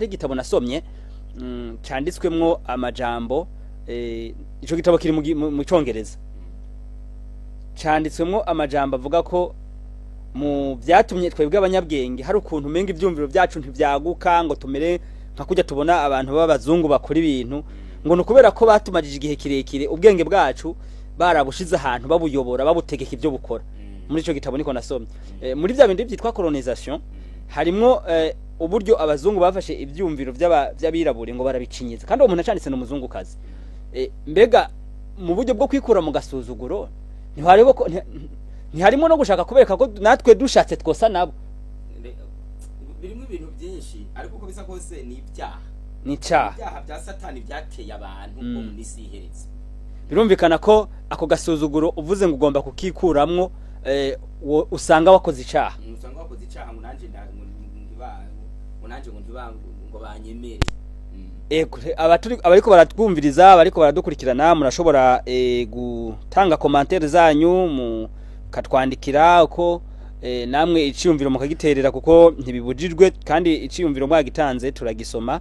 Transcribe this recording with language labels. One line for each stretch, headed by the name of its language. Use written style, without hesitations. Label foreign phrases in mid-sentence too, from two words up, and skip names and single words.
Rundi: igitabo nasomye cyanditswemwo amajambo ico gitabo kiri mu Congereza cyanditswemwo amajambo avuga ko mu byatumye twebwe abanyabwenge hari ukuntu menga ivyumviro byacu ntivyaguka ngo tumere nka kujya tubona abantu b'abazungu bakora ibintu ngo nukubera ko batumajije igihe kirekire ubwenge bwacu barabushize ahantu babuyobora babutegeka ibyo bukora muri ico gitabo niko nasomye muri bya bindi byitwa colonisation harimo uburyo abazungu bafashe ibyumviro by'abirabure ngo barabicinyiza kandi uwo muntu acanditse n'umuzungu kazi mbega mu buryo bwo kwikura mu gasuzuguro ntiharimo no gushaka kubereka ko natwe dushatse twosa nabo birimo ibintu byinshi ariko uko bisa kose ni ibyaha ni icyaha ibyaha bya Satani byateye abantu bo mu misi iheretse birumvikana ko ako gasuzuguro uvuze ngo ugomba kukikuramwo usanga wakoze icyaha ngo nanje nanje ngo ngo banyemere. Abariko baratwumviriza bariko baradukurikirana murashobora gutanga commentaire zanyu mukatwandikira uko namwe iciyumviro mukagiterera kuko ntibibujijwe kandi iciyumviro mwagitanze turagisoma